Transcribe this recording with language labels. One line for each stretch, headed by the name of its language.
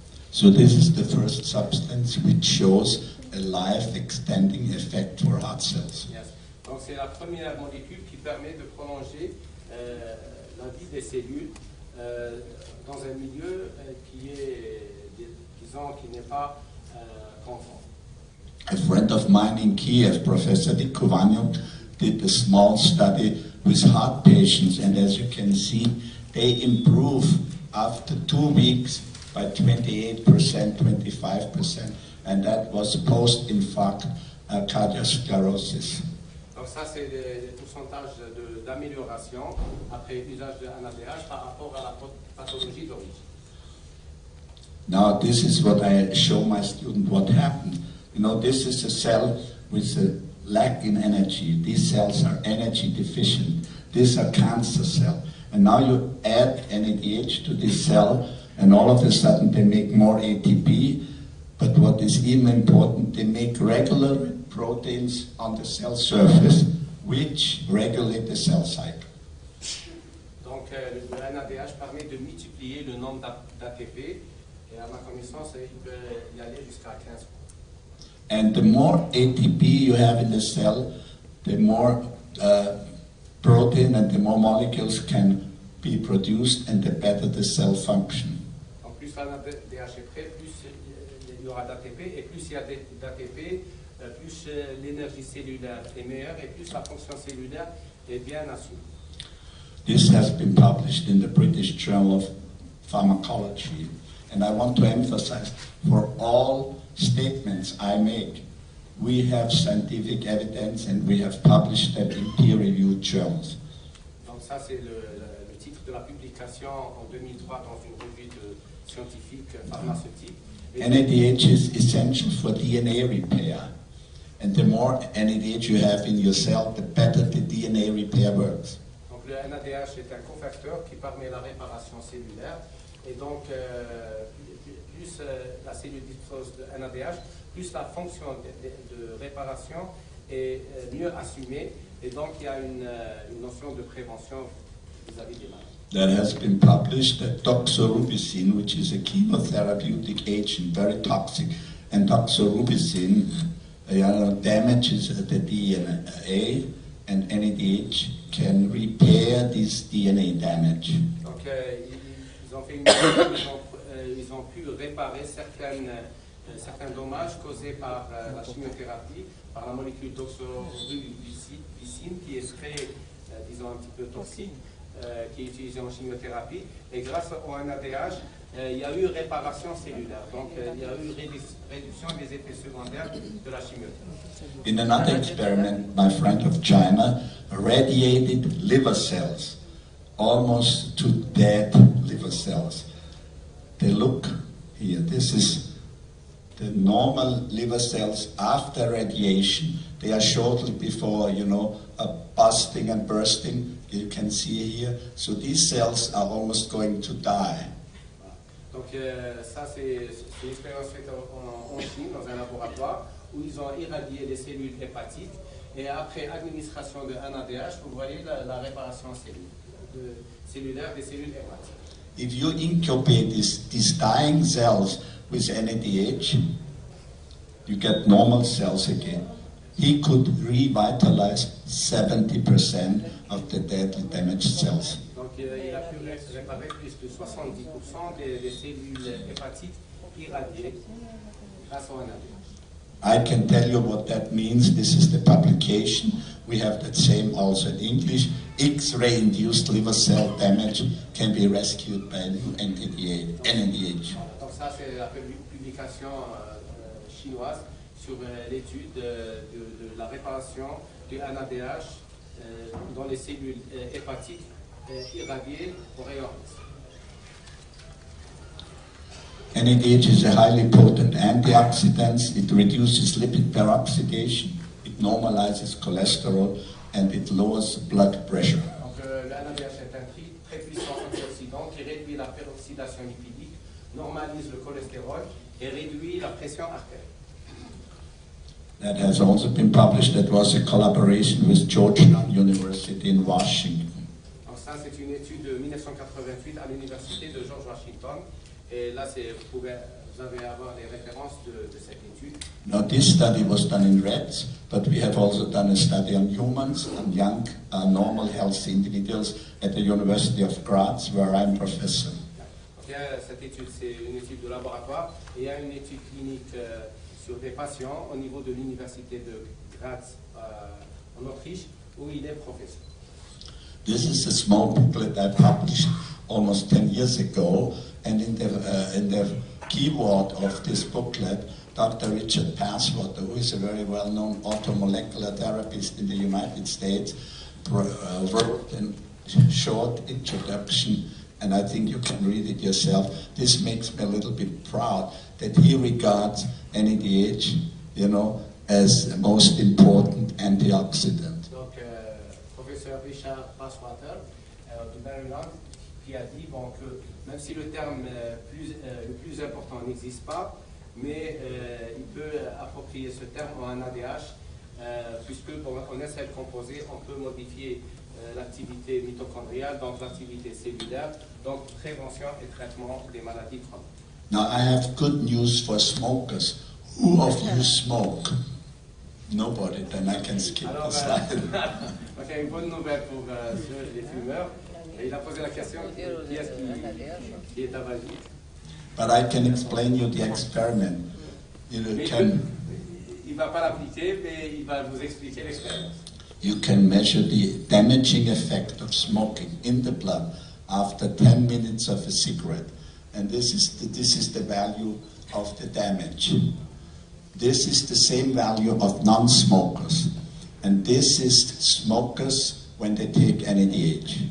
English: So this is the first substance which shows a life-extending effect for heart cells. Yes.
French: Donc, c'est la première molécule qui permet de prolonger la vie des cellules dans un milieu qui est, disons, qui n'est pas conforme.
English: A friend of mine in Kiev, Professor Vikovanyuk, did a small study with heart patients, and as you can see, they improve after 2 weeks by 28%, 25%, and that was post-infarct cardiosclerosis.
French: Donc ça, c'est les pourcentages d'amélioration après usage de NADH par rapport à la pathologie d'origine.
English: Now this is what I show my student what happened. You know, this is a cell with a lack in energy. These cells are energy deficient. These are cancer cells. And now you add NADH to this cell, and all of a sudden they make more ATP. But what is even important, they make regular proteins on the cell surface, which regulate the cell cycle.
French: Donc le NADH permet de multiplier le nombre d'ATP, et à ma connaissance, il peut y aller jusqu'à 15 fois.
English: And the more ATP you have in the cell, the more protein and the more molecules can be produced, and the better the cell function.
French: Donc plus l'NADH est prêt, plus il y aura d'ATP, et plus il y a d'ATP, plus l'énergie cellulaire est meilleure, et plus la fonction cellulaire est bien assurée.
English: This has been published in the British Journal of Pharmacology, and I want to emphasize, for all statements I make, we have scientific evidence and we have published them in peer-reviewed journals.
French: Donc ça, c'est le titre de la publication en 2003 dans une revue scientifique pharmaceutique.
English: NADH is essential for DNA repair, and the more NADH you have in your cell, the better the DNA repair works.
French: Donc le NADH est un cofacteur qui permet la réparation cellulaire, et donc plus la cellule dispose de NADH, plus la fonction de réparation est mieux assumée, Et donc, il y a une notion de prévention vis-à-vis des malades.
English: That has been published that doxorubicin, which is a chemotherapeutic agent, very toxic, and doxorubicin damages the DNA, and NADH can repair this DNA damage.
French: Donc, ils ont fait une étude, ils ont pu réparer certains dommages causés par la chimiothérapie, par la molécule doxorubicine, qui est très, disons, un petit peu toxique, qui est utilisée en chimiothérapie. Et grâce au NADH, il y a eu réparation cellulaire. Donc, il y a eu réduction des effets secondaires de la chimiothérapie.
English: In another experiment, my friend of China radiated liver cells, almost to dead liver cells. They look here. This is the normal liver cells after radiation. They are shortly before, busting and bursting. You can see here. So these cells are almost going to die.
French: Donc ça, c'est une expérience faite en Chine, dans un laboratoire, où ils ont irradié les cellules hépatiques. Et après administration de NADH, vous voyez la réparation cellulaire des cellules hépatiques.
English: If you incubate these dying cells with NADH, you get normal cells again. He could revitalize 70% of the deadly damaged cells.
French: Donc il a pu réparer plus de 70% des cellules hépatiques irradiées grâce au NADH.
English: I can tell you what that means. This is the publication. We have that same also in English. X-ray induced liver cell damage can be rescued by new NADH.
French: Donc ça, c'est la publication chinoise sur l'étude de la réparation du NADH dans les cellules hépatiques irradiées au rayon X.
English: NADH is a highly potent antioxidant. It reduces lipid peroxidation, it normalizes cholesterol, and it lowers blood pressure.
French: Donc le NADH est un très puissant antioxydant qui réduit la peroxydation lipidique, normalise le cholestérol et réduit la pression artérielle.
English: That has also been published. That was a collaboration with Georgetown University in Washington.
French: Donc ça, c'est une étude de 1988 à l'université de George Washington. Et là, vous allez avoir les références de cette étude.
English: Now, this study was done in rats, but we have also done a study on humans, on young, normal, healthy individuals at the University of Graz, where I'm professor.
French: Donc, cette étude, c'est une étude de laboratoire. Et il y a une étude clinique sur des patients au niveau de l'université de Graz en Autriche, où il est professeur.
English: This is a small booklet I published almost 10 years ago, and in the keyword of this booklet, Dr. Richard Passwater, who is a very well-known automolecular therapist in the United States, wrote a short introduction, and I think you can read it yourself. This makes me a little bit proud that he regards NADH, as the most important antioxidant.
French: Donc, professeur Richard Passwater de Maryland, qui a dit que même si le terme le plus important n'existe pas, mais il peut approprier ce terme en NADH, puisque pour un seul composé, on peut modifier l'activité mitochondriale, donc l'activité cellulaire, donc prévention et traitement des maladies chroniques.
English: Now I have good news for smokers. Who of you smoke? Nobody, then I can skip the slide.
French: Donc il y a une bonne nouvelle pour les fumeurs. Et il a posé la question, qui est-ce qui est tabagique?
English: But I can explain you the experiment.
French: Il ne va pas l'appliquer, mais il va vous expliquer l'expérience.
English: You can measure the damaging effect of smoking in the blood after 10 minutes of a cigarette. And this is the value of the damage. This is the same value of non-smokers. And this is smokers when they take NADH.